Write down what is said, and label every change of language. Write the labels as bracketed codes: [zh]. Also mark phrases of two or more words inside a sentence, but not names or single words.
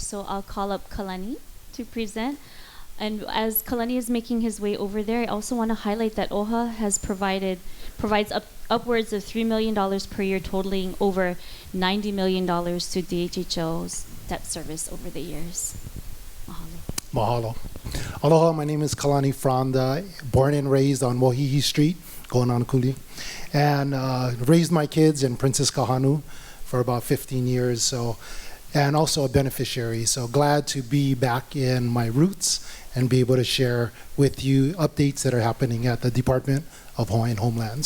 [en] So I'll call up Kalani to present. And as Kalani is making his way over there, I also want to highlight that OHA provides upwards of $3 million per year, totaling over $90 million to DHHL's debt service over the years. Mahalo. Mahalo. Aloha, my name is Kalani Fronda, born and raised on Mohihi Street, Nānākuli, and raised my kids in Princess Kahanu for about 15 years. And also a beneficiary. So glad to be back in my roots and be able to share with you updates that are happening at the Department of Hawaiian Homelands.